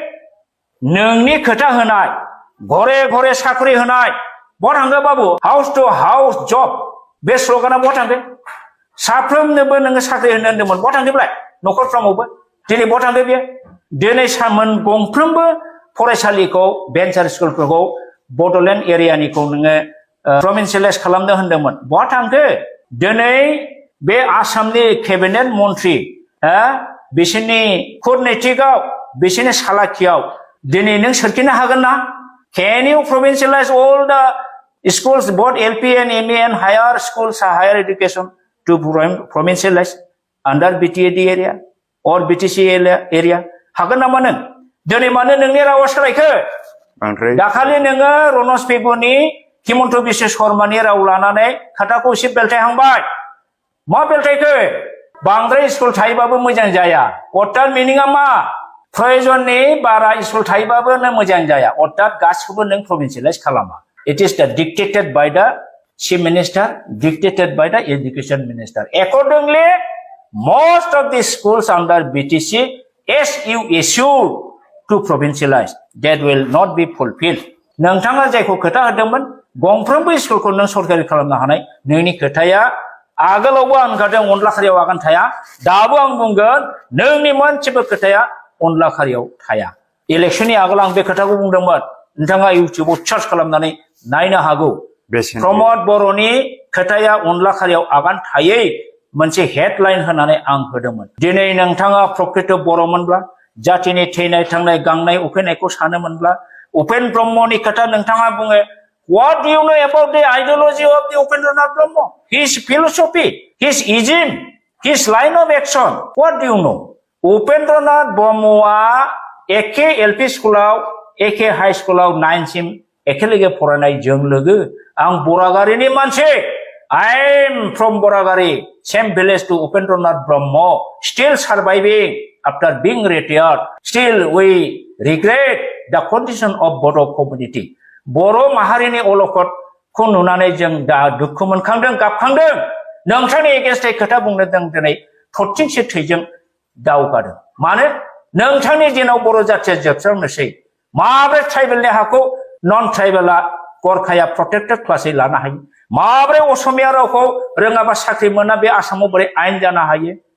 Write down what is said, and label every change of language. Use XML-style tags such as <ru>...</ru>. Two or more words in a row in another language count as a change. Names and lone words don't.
<brx>नोंनि खोथा होनाय घरे घरे साख्रि होनाय बहा थांदो बाबु</brx> <en>house to house</en> <brx>जब बे स्लगाना बहा थांदो साफ्रोमनोबो नोङो साख्रि होनो होनदोंमोन बहा थांदोब्लाय नखरफ्रामावबो दिनै बहा थांदो बेयो दिनै सामोन गंफ्रोमबो फरायसालिखौ भेन्सार स्कुलफोरखौ बडलेण्ड एरियानिखौ नोङो प्रभिन्सियेलाइज खालामनो होनदोंमोन बहा थांखो दिनै बे आसामनि केबिनेट मन्थ्रि बिसोरनि कुटनैतिकआव बिसोरनि सालाखियाव दिनै नों सोरखिनो हागोन ना</brx> <en>can you provincialize all the schools both LP and ME and higher schools higher education to provincialize under BTAD area or BTC area</en> <brx>hagan nama neng dini mana nengni rawa selaike dakali nenga Ronos Pegoni Himonto Biswa Sharmani raw lanane khatako ise beltai hangbai ma beltai ke bangdrai school thaibaबो मोजां जाया अर्थात meaning-आ मा प्रयोजननि बारा स्कुल थायोबाबो नों मोजां जाया अर्थात गासिखौबो नों provincialize खालामा</brx> <en>it is the dictated by the chief minister dictated by the education minister accordingly most of the schools under BTC as you issue to provincialize that will not be fulfilled</en> <brx>नोंथाङा जायखौ खोथा होदोंमोन गंफ्रोमबो स्कुलखौ नों सरकारि खालामनो हानाय नोंनि खोथाया आगोलावबो आं होनखादों अनला खारियाव आगान थाया दाबो आं बुंगोन नोंनि मोनसेबो खोथाया अनला खारियाव थाया इलेक्शननि आगोल आं बे खोथाखौ बुंदोंमोन नोंथाङा इउटिउबाव सार्च खालामनानै नायनो हागौ प्रमद बर'नि खोथाया अनला खारियाव आगान थायै मोनसे हेडलाइन होनानै आं होदोंमोन दिनै नोंथाङा प्रकृत बर'मोनब्ला जातिनि थैनाय थांनाय गांनाय उखैनायखौ सानोमोनब्ला उपेन ब्रह्मनि खोथा नोंथाङा बुङो</brx> <en>what do you know about the ideology of the Upendranath Brahma his philosophy his ism his line of action what do you know</en> <brx>Upendranath Brahma एखे एलपी स्कुलाव एखे हाई स्कुलाव 9 सिम एखेलगे फरायनाय जों लोगो आं बरागारिनि मानसि</brx> <en>I am from Boragari same village to Upendranath Brahma still surviving after being retired still we regret</en> <brx>the condition of Boro community Boro माहारिनि अलखदखौ नुनानै जों दा दुखु मोनखांदों गाबखांदों नोंथांनि एगेन्स्टै खोथा बुंनो जों दिनै थरथिंसे थैजों दावगादों मानो नोंथांनि दिनाव बर' जाथिया जोबस्रांनोसै माब्रै ट्राइबेलनि हाखौ</brx> <en>non tribal</en> <brx>गरखाया</brx> <en>protected class</en> <brx>लानो हायो माब्रै असमिया रावखौ रोङाबा साख्रि मोना बे आसामाव बोरै आयेन जानो हायो</brx>